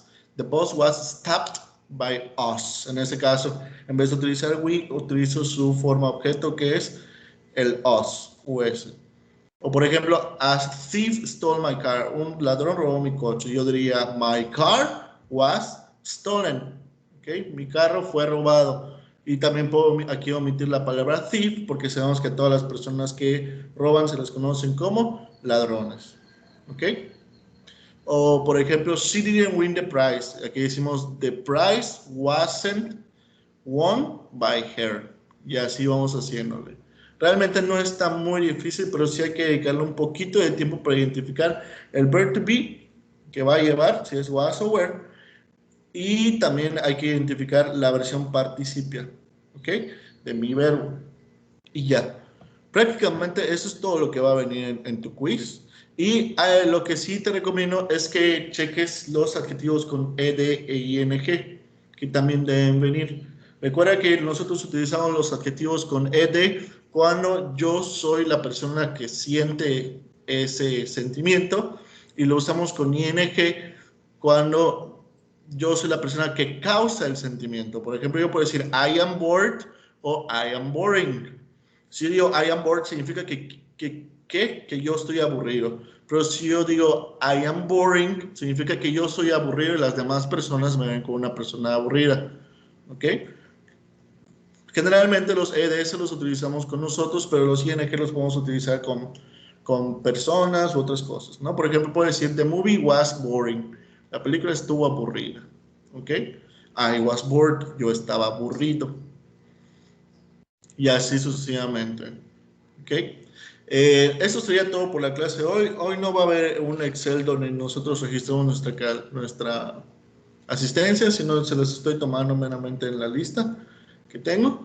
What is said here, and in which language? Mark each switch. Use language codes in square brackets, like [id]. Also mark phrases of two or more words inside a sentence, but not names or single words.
[en] The bus was stopped by us. [es] En ese caso, en vez de utilizar we, utilizo su forma objeto que es el us, us. O por ejemplo, [en] a thief stole my car. [es] Un ladrón robó mi coche. Yo diría, [en] my car was stolen. ¿Okay? [es] Mi carro fue robado. Y también puedo aquí omitir la palabra thief porque sabemos que todas las personas que roban se les conocen como ladrones. ¿Ok? O por ejemplo, [en] she didn't win the prize. [es] Aquí decimos, [en] the prize wasn't won by her. [es] Y así vamos haciéndole. Realmente no está muy difícil, pero sí hay que dedicarle un poquito de tiempo para identificar el [en] verb to be [es] que va a llevar, si es was o were, y también hay que identificar la versión participia, ¿ok? De mi verbo. Y ya. Prácticamente eso es todo lo que va a venir en tu quiz. Y lo que sí te recomiendo es que cheques los adjetivos con ed e ing, que también deben venir. Recuerda que nosotros utilizamos los adjetivos con ed cuando yo soy la persona que siente ese sentimiento y lo usamos con ing cuando yo soy la persona que causa el sentimiento. Por ejemplo, yo puedo decir [en] I am bored [es] o [en] I am boring. [es] Si yo digo [en] I am bored, [es] significa que yo estoy aburrido. Pero si yo digo [en] I am boring, [es] significa que yo soy aburrido y las demás personas me ven como una persona aburrida. ¿Ok? Generalmente los EDS los utilizamos con nosotros, pero los ING los podemos utilizar con personas u otras cosas, ¿no? Por ejemplo, puedo decir [en] the movie was boring. [es] La película estuvo aburrida. [en] ¿Ok? I was bored. [es] Yo estaba aburrido. Y así sucesivamente. ¿Ok? Eso sería todo por la clase de hoy. Hoy no va a haber un Excel donde nosotros registramos nuestra asistencia, sino se los estoy tomando meramente en la lista que tengo.